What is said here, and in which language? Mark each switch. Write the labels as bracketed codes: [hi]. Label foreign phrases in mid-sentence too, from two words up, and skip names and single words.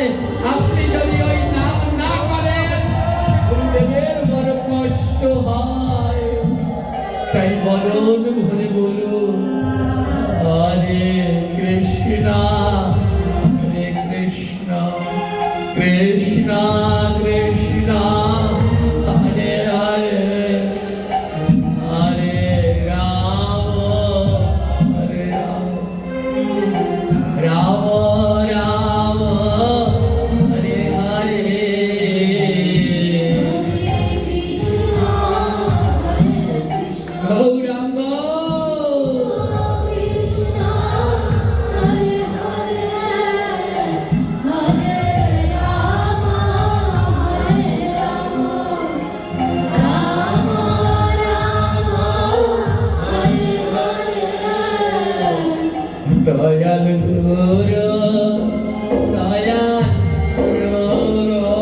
[bn] আপনি যদি ওই নাম না করেন, গুরুদেবের বড় কষ্ট হয়। তাই বরণ ভরে বলুন [sa] হরে কৃষ্ণ, হরে কৃষ্ণ, কৃষ্ণ কৃষ্ণ, হরে হরে, হরে রাম, হরে রাম, রাম রাম, হরে হরে। हरे कृष्ण हरे कृष्ण, [bn] গৌরাঙ্গ [sa] कृष्ण हरे हरे हरे राम हरे राम राम राम हरे हरे. [bn] দয়াল গুরু, দয়াল গুরু,